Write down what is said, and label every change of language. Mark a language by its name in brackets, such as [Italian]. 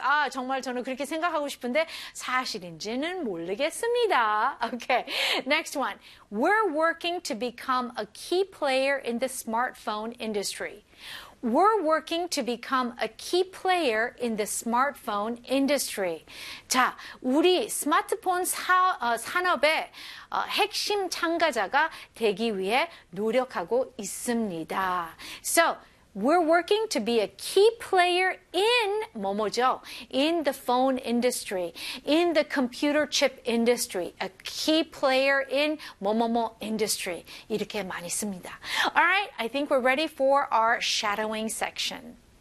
[Korean] 아, 정말 저는 그렇게 생각하고 싶은데 사실인지는 모르겠습니다. [English] Okay. Next one. We're working to become a key player in the smartphone industry. We're working to become a key player in the smartphone industry. [Korean] 자, 우리 스마트폰 산업의 핵심 참가자가 되기 위해 노력하고 있습니다. [English] So, we're working to be a key player in [Korean] 뭐뭐죠? [English] In the phone industry, in the computer chip industry, a key player in 뭐뭐뭐 industry. [Korean] 이렇게 많이 씁니다. [English] All right, I think we're ready for our shadowing section.